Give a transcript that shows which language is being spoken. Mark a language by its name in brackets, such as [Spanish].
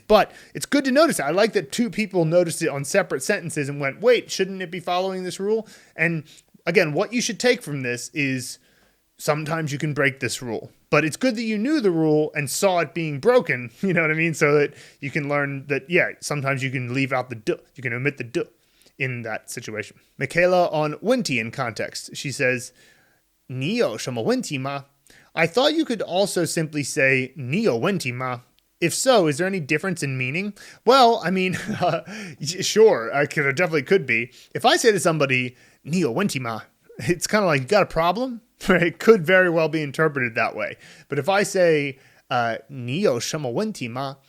[English] But it's good to notice it. I like that two people noticed it on separate sentences and went, wait, shouldn't it be following this rule? And again, what you should take from this is sometimes you can break this rule. But it's good that you knew the rule and saw it being broken, you know what I mean? So that you can learn that, yeah, sometimes you can leave out the 的. You can omit the 的 in that situation. Micaela on 问题 in context. She says, [Chinese] 你有什么问题吗? [English] I thought you could also simply say [Chinese] 你有问题吗? [English] If so, is there any difference in meaning? Well, I mean, sure, there definitely could be. If I say to somebody [Chinese] 你有问题吗? [English] It's kind of like, you got a problem? Right? It could very well be interpreted that way. But if I say [Chinese] 你有什么问题吗?